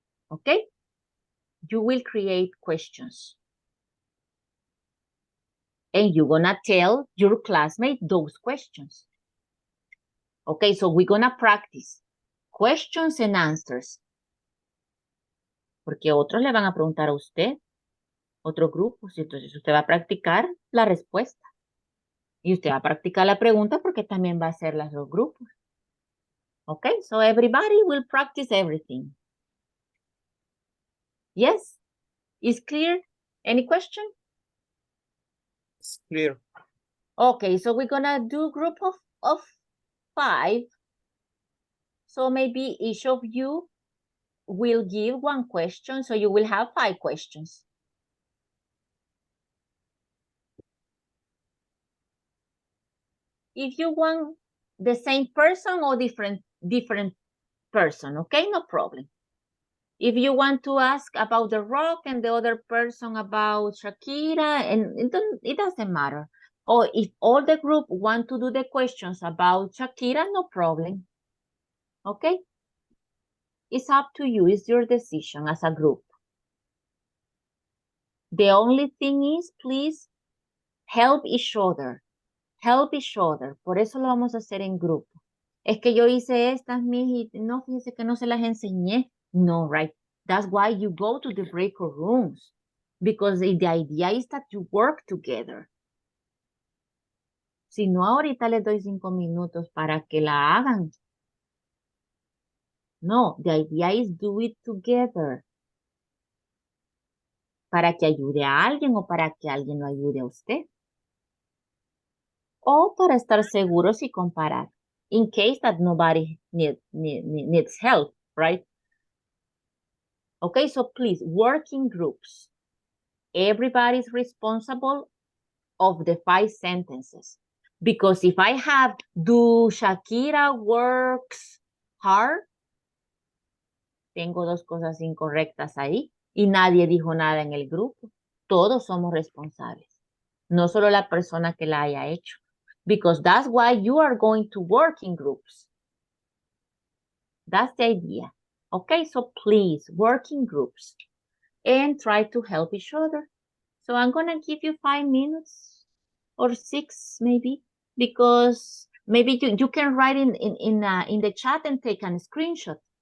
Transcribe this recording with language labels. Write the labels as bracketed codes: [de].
[en] Okay? You will create questions. And you're gonna tell your classmate those questions. Okay, so we're gonna practice questions and answers. [es] Porque otros le van a preguntar a usted, otros grupos, y entonces usted va a practicar la respuesta. Y usted va a practicar la pregunta porque también va a hacer las dos grupos. [en] Okay, so everybody will practice everything. Yes? Is clear? Any question? It's clear. Okay, so we're gonna do group of 5. So maybe each of you will give one question, so you will have 5 questions. If you want the same person or different person, okay, no problem. If you want to ask about The Rock and the other person about Shakira, and it doesn't matter. Or if all the group want to do the questions about Shakira, no problem. Okay? It's up to you. It's your decision as a group. The only thing is, please help each other. Help each other. [es] Por eso lo vamos a hacer en grupo. Es que yo hice estas, mis, y no, fíjese que no se las enseñé. [en] No, right? That's why you go to the breakout rooms. Because the idea is that you work together. [es] Si no, ahorita les doy 5 minutos para que la hagan. [en] No, the idea is do it together. [es] Para que ayude a alguien o para que alguien lo ayude a usted. O para estar seguros y comparar. [en] In case that nobody needs help, right? Okay, so please, work in groups. Everybody's responsible of the 5 sentences. Because if I have, do Shakira works hard? [es] Tengo 2 cosas incorrectas ahí y nadie dijo nada en el grupo. Todos somos responsables. No solo la persona que la haya hecho. [en] Because that's why you are going to work in groups. That's the idea. Okay, so please work in groups and try to help each other. So I'm going to give you 5 minutes or 6 maybe, because maybe you can write in the chat and take a screenshot.